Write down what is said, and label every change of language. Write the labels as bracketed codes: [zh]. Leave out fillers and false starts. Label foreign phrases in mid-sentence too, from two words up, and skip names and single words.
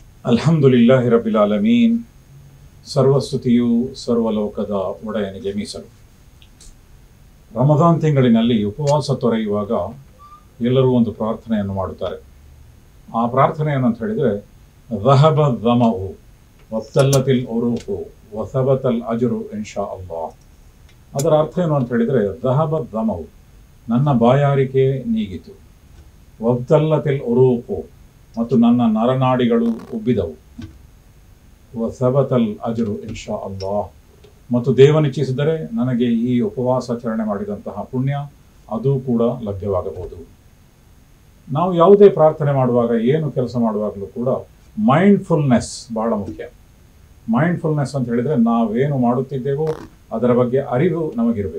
[ar] الحمد لله رب العالمين. [kn] ಸರ್ವಸ್ತುತಿಯು ಸರ್ವಲೋಕದ ಒಡೆಯನಿಗೆ ಮೀಸಲು. ರಮದಾನ್ ತಿಂಗಳಿನಲ್ಲಿ ಉಪವಾಸ ತೊರೆಯುವಾಗ ಎಲ್ಲರೂ ಒಂದು ಪ್ರಾರ್ಥನೆಯನ್ನು ಮಾಡುತ್ತಾರೆ. ಆ ಪ್ರಾರ್ಥನೆ ಏನಂತ ಹೇಳಿದರೆ, [ar] ذهب الظمأ وابتلت العروق وثبت الأجر إن شاء الله. [kn] ಅದರ ಅರ್ಥ ಏನು ಅಂತ ಹೇಳಿದರೆ, [ar] ذهب الظمأ [kn] ನನ್ನ ಬಾಯಾರಿಕೆ ನೀಗಿತು, [ar] وابتلت العروق [kn] ಮತ್ತು ನನ್ನ ನರನಾಡಿಗಳು ಉಬ್ಬಿದವು, [ar] وثبت الأجر إن شاء الله [kn] ಮತ್ತು ದೇವನಿಚ್ಛಿಸಿದರೆ ನನಗೆ ಈ ಉಪವಾಸಾಚರಣೆ ಮಾಡಿದಂತಹ ಪುಣ್ಯ ಅದು ಕೂಡ ಲಭ್ಯವಾಗಬಹುದು. ನಾವು ಯಾವುದೇ ಪ್ರಾರ್ಥನೆ ಮಾಡುವಾಗ, ಏನು ಕೆಲಸ ಮಾಡುವಾಗಲೂ ಕೂಡ ಮೈಂಡ್ಫುಲ್ನೆಸ್ ಬಹಳ ಮುಖ್ಯ. ಮೈಂಡ್ಫುಲ್ನೆಸ್ ಅಂತ ಹೇಳಿದರೆ ನಾವೇನು ಮಾಡುತ್ತಿದ್ದೇವೋ ಅದರ ಬಗ್ಗೆ ಅರಿವು ನಮಗಿರಬೇಕು.